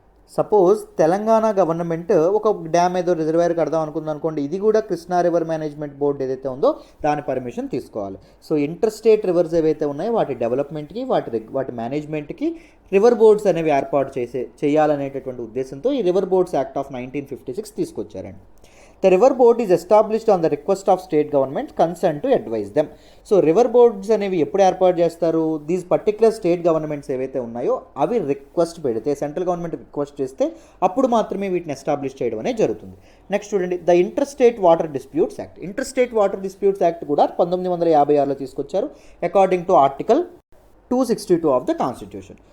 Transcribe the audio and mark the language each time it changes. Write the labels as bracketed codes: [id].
[te] Suppose Telangana government ఒక dam ఏదో reservoir కడదాం అనుకుంది అనుకోండి, ఇది కూడా కృష్ణా రివర్ మేనేజ్మెంట్ బోర్డు ఏదైతే ఉందో దాని పర్మిషన్ తీసుకోవాలి. సో ఇంటర్ స్టేట్ రివర్స్ ఏవైతే ఉన్నాయో వాటి డెవలప్మెంట్కి వాటి మేనేజ్మెంట్కి రివర్ బోర్డ్స్ అనేవి ఏర్పాటు చేయాలనేటటువంటి ఉద్దేశంతో ఈ రివర్ బోర్డ్స్ యాక్ట్ ఆఫ్ 1956 తీసుకొచ్చారండి. [en] The river board is established on the request of state government concerned to advise them. [te] So river boards అనేవి ఎప్పుడు ఏర్పాటు చేస్తారు? [en] these particular state governments [te] ఏవైతే ఉన్నాయో అవి రిక్వెస్ట్ పెడితే, సెంట్రల్ గవర్నమెంట్ రిక్వెస్ట్ చేస్తే అప్పుడు మాత్రమే వీటిని ఎస్టాబ్లిష్ చేయడం అనేది జరుగుతుంది. నెక్స్ట్ చూడండి, the inter state water disputes act. Inter state water disputes act కూడా 1956లో తీసుకొచ్చారు [en] According to article 262 of the constitution.